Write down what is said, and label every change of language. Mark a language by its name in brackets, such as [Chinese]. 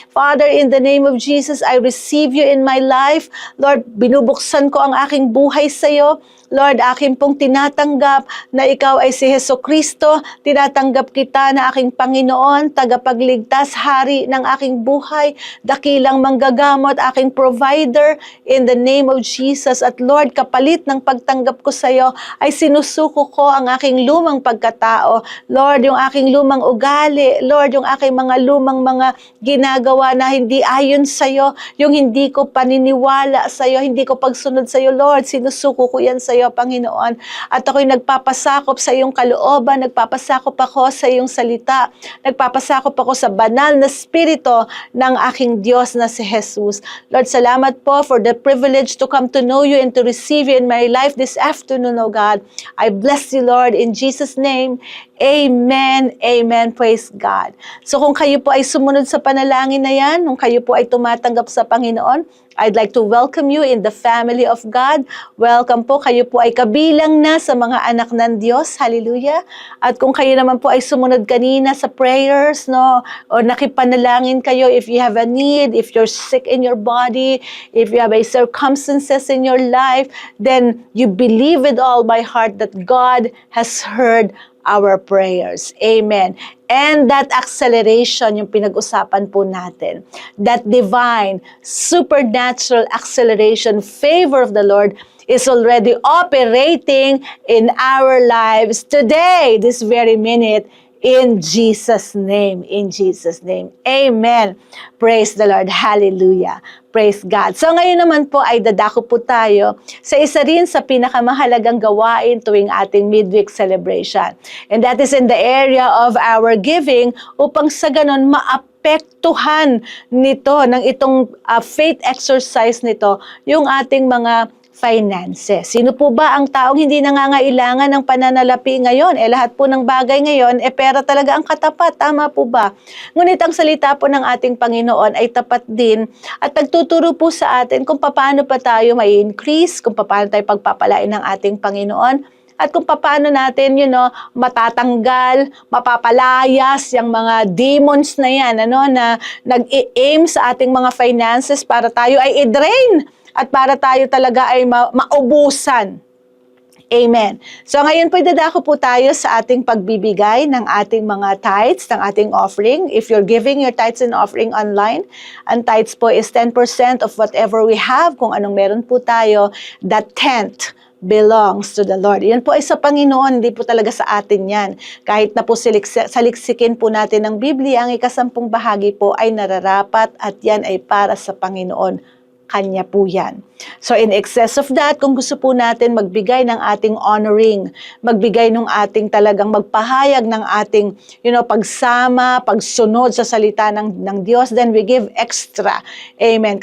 [English] Father, in the name of Jesus, I receive you in my life. [Filipino] Lord, binubuksan ko ang aking buhay sa iyo. Lord, akin pong tinatanggap na ikaw ay si Jesucristo. Tinatanggap kita na aking Panginoon, tagapagligtas, hari ng aking buhay, dakilang manggagamot, aking provider, [English] in the name of Jesus. [Filipino] At Lord, kapalit ng pagtanggap ko sa iyo ay sinusuko ko ang aking lumang pagkatao. Lord, yung aking lumang ugali. Lord, yung aking mga lumang mga ginagawa na hindi ayon sa iyo, yung hindi ko paniniwala sa iyo, hindi ko pagsunod sa iyo, Lord, sinusuko ko yan sa iyo, Panginoon. At ako'y nagpapasakop sa iyong kalooban, nagpapasakop ako sa iyong salita, nagpapasakop ako sa banal na spirito ng aking Diyos na si Jesus. [English] Lord, [Filipino] salamat po [English] for the privilege to come to know you and to receive you in my life this afternoon, O God. I bless you, Lord, in Jesus' name. Amen. Amen. Praise God. [Filipino] So kung kayo po ay sumunod sa panalangin na yan, kung kayo po ay tumatanggap sa Panginoon, [English] I'd like to welcome you in the family of God. [Filipino] Welcome po. Kayo po ay kabilang na sa mga anak ng Diyos. [English] Hallelujah. [Filipino] At kung kayo naman po ay sumunod kanina sa prayers, no, o nakipanalangin kayo, [English] if you have a need, if you're sick in your body, if you have a circumstances in your life, then you believe with all my heart that God has heard our prayers. Amen. And that acceleration, [Filipino] yung pinag-usapan po natin, [English] that divine, supernatural acceleration, favor of the Lord is already operating in our lives today, this very minute, in Jesus' name. In Jesus' name. Amen. Praise the Lord. Hallelujah. Praise God. [Filipino] So ngayon naman po ay dadako po tayo sa isa rin sa pinakamahalagang gawain tuwing ating midweek celebration. [English] And that is in the area of our giving [Filipino] upang sa ganon maapektuhan nito ng itong faith exercise nito yung ating mga finances. Sino po ba ang taong hindi nangangailangan ng pananalapi ngayon? Lahat po ng bagay ngayon, pera talaga ang katapat. Tama po ba? Ngunit ang salita po ng ating Panginoon ay tapat din at nagtuturo po sa atin kung paano pa tayo may increase, kung paano tayo pagpapalain ng ating Panginoon, at kung paano natin, matatanggal, mapapalayas yung mga demons na yan, na nag-aim sa ating mga finances para tayo ay i-drain at para tayo talaga ay maubusan. Amen. So ngayon po dadako po tayo sa ating pagbibigay ng ating mga tithes, ng ating offering. [English] If you're giving your tithes and offering online, ang tithes po is 10% of whatever we have. [Filipino] Kung anong meron po tayo, [English] that tenth belongs to the Lord. [Filipino] Yan po ay sa Panginoon, hindi po talaga sa atin yan. Kahit na po saliksikin po natin ng Biblia, ang ikasampung bahagi po ay nararapat at yan ay para sa Panginoon. Kanya po yan. So in excess of that, kung gusto po natin magbigay ng ating honoring, magbigay ng ating talagang magpahayag ng ating, pagsama, pagsunod sa salita ng Diyos, [English] then we give extra. [Filipino] Amen.